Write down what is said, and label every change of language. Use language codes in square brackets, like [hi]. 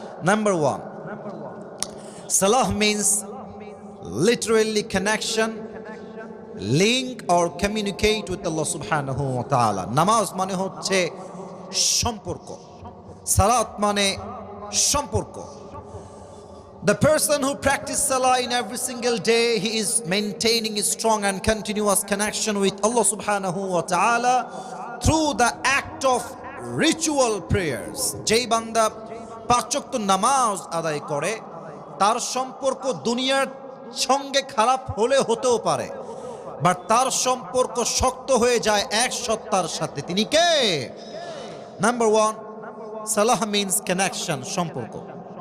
[en] Number 1, salah means literally connection, link or communicate with Allah subhanahu wa ta'ala. [bn] নামাজ মানে হচ্ছে সম্পর্ক, সালাত মানে সম্পর্ক। [en] The person who practices salah in every single day, he is maintaining a strong and continuous connection with Allah subhanahu wa ta'ala through the act of ritual prayers. [bn] যেই বান্দা পাঁচ ওয়াক্ত নামাজ আদায় করে, তার সম্পর্ক দুনিয়ার সঙ্গে খারাপ হলে হতেও পারে, [en] but [bn] তার সম্পর্ক শক্ত হয়ে যায় এক সত্তার সাথে। তিনি কে? নাম্বার ওয়ান, [en] সালাহ means connection, [bn] সম্পর্ক।